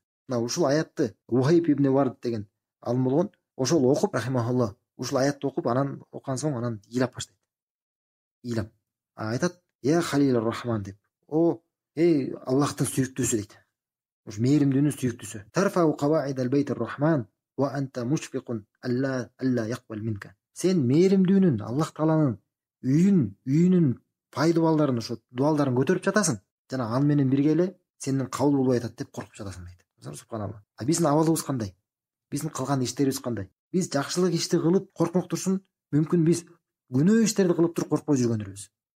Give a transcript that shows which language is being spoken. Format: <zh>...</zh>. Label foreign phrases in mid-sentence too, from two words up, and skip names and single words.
<ky>Мына ушул аятты Ухайб ибн Вард деген алым болгон. Ошол окуп, рахимахулла, ушул аятты окуп, анан окуган соң анан ыйлап баштайт. Ыйлап. Айтат:</ky> <ar>"يا خليل الرحمن"</ar> <ky>деп. О, Аллахтын сүйүктүүсү дейт. Ушу мээримдүүнүн сүйүктүүсү.</ky> <ar>ترفع قواعد بيت الرحمن وأنت مشفق ألا يقبل منك.</ar> <ky>Sen мээримдүүнүн Аллах Тааланын үйүнүн пайдубалдарын ошо дуалдарын көтөрүп жатасың. Жана ал менен бирге эле сенден кабыл болбой атат деп коркуп жатасың дейт. Субханалла. А биздин абалыбыз кандай? Биздин кылган иштерибиз кандай? Биз жакшылык ишти кылып коркмок турсун, мүмкүн биз күнөө иштерди кылып туруп коркпой жүргөндөрбүз.</ky>